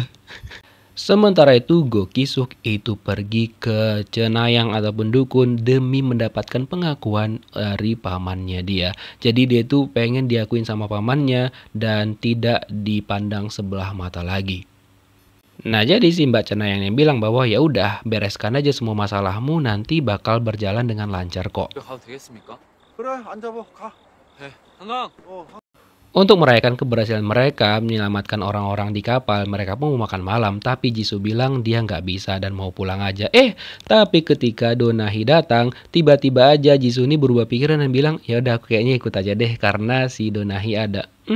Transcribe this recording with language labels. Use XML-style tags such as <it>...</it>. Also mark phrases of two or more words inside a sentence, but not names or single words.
<id>Sementara itu Go Ki-suk itu pergi ke Cenayang ataupun dukun demi mendapatkan pengakuan dari pamannya dia. Jadi dia tuh pengen diakuin sama pamannya dan tidak dipandang sebelah mata lagi. Nah jadi si Mbak Cenayang yang bilang bahwa ya udah bereskan aja semua masalahmu, nanti bakal berjalan dengan lancar kok.</id> <ko>가도 되겠습니까? 그래, 앉아봐. 가. 네. 한강.</ko> <id>Untuk merayakan keberhasilan mereka menyelamatkan orang-orang di kapal, mereka pun mau makan malam. Tapi Jisoo bilang dia nggak bisa dan mau pulang aja. Tapi ketika Donahi datang, tiba-tiba aja Jisoo ini berubah pikiran dan bilang, ya udah aku kayaknya ikut aja deh karena si Donahi ada.</id>